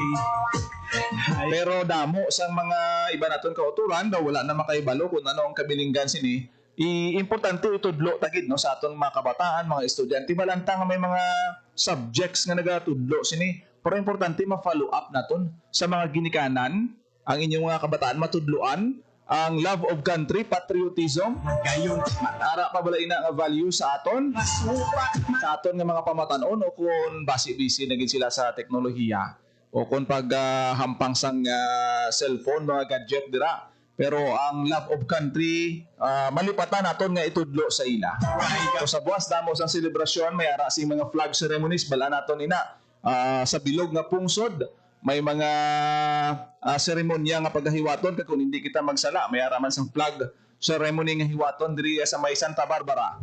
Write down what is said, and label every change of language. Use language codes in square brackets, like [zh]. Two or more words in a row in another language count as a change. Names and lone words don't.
[hil] Pero damo sang mga iba naton kauturan daw wala na makaibalo kung ano ang kabilinggan sini. Importante itudlo tagid no sa aton mga kabataan, mga estudyante balanta nga may mga subjects nga nagatudlo sini. Pero importante ma-follow up naton sa mga ginikanan ang inyong mga kabataan matudloan ang [en] love of country, [hil] patriotism, gayon ara pa bala ina nga value sa aton, masupat sa aton nga mga pamatanon, o kung basi-bisi na gid sila sa teknolohiya, o kung pag hampang sang cellphone, mga gadget dira. Pero ang [en] love of country, [hil] malipatan naton nga itudlo sa ila. So sa buwas damo sang selebrasyon, may ara sing mga flag ceremonies bala naton ina. Sa bilog nga pungsod, may mga seremonya nga paghiwaton kung hindi kita magsala, may araman sang flag ceremony nga hiwaton diri sa may Santa Barbara.